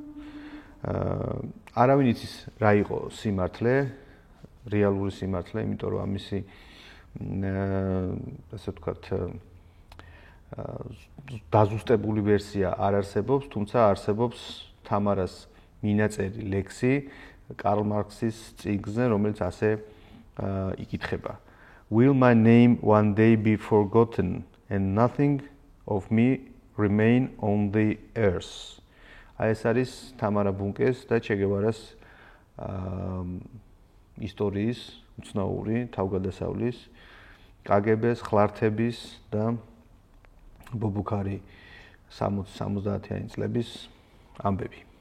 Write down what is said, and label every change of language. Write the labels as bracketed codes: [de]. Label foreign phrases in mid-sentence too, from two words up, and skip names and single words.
[ka] არავინ იცის რა იყო სიმართლე, რეალური სიმართლე, იმიტომ რომ ამისი ასე ვთქვათ დაზუსტებული ვერსია არ არსებობს, თუმცა არსებობს თამარას მინაწერი ლექსი კარლ მარქსის წიგნზე, რომელიც ასე იკითხება. [en] Will my name one day be forgotten and nothing of me remain on the earth? [ka] ეს არის თამარა ბუნკეს და ჩე გევარას ისტორიის უცნაური თავგადასავლის, კაგებეს, ხლართების და ბობუქარი 60-70-იანი წლების ამბები.